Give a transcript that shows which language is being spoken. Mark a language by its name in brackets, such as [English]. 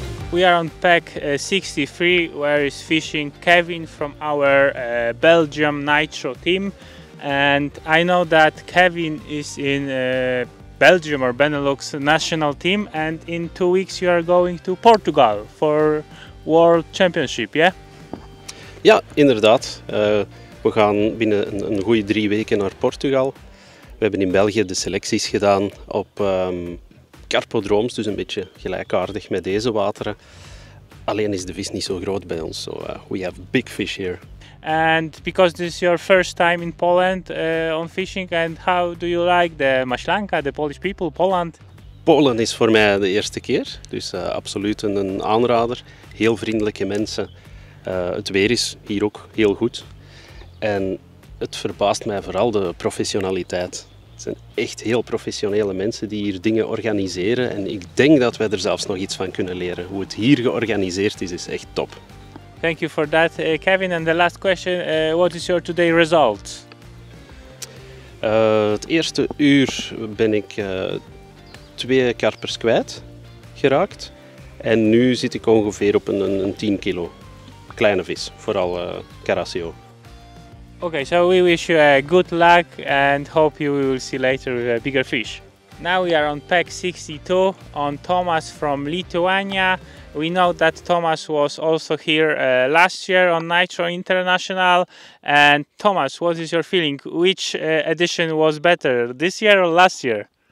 [English] We are on pack 63, where is fishing Kevin from our Belgium Nitro team, and I know that Kevin is in Belgium or Benelux national team, and in 2 weeks you are going to Portugal for World Championship, yeah? [Dutch] Ja, inderdaad. We gaan binnen een goede 3 weken naar Portugal. We hebben in België de selecties gedaan op carpodrooms, dus een beetje gelijkaardig met deze wateren. Alleen is de vis niet zo groot bij ons, [English] so we have big fish here. And because this is your first time in Poland on fishing, and how do you like the Maślanka, the Polish people, Poland? [Dutch] Polen is voor mij de eerste keer, dus absoluut een aanrader. Heel vriendelijke mensen. Het weer is hier ook heel goed. En het verbaast mij vooral de professionaliteit. Het zijn echt heel professionele mensen die hier dingen organiseren. En ik denk dat wij er zelfs nog iets van kunnen leren. Hoe het hier georganiseerd is echt top. [English] Thank you for that, Kevin. And the last question, what is your today result? [Dutch] Het eerste uur ben ik 2 karpers kwijt geraakt. En nu zit ik ongeveer op een 10 kilo. Kleine vis, vooral Carasio. [English] Okay, so we wish you good luck and hope you will see later with a bigger fish. Now we are on PEC 62 on Tomas from Lithuania. We know that Tomas was also here last year on Nitro International. And Tomas, what is your feeling? Which edition was better, this year or last year?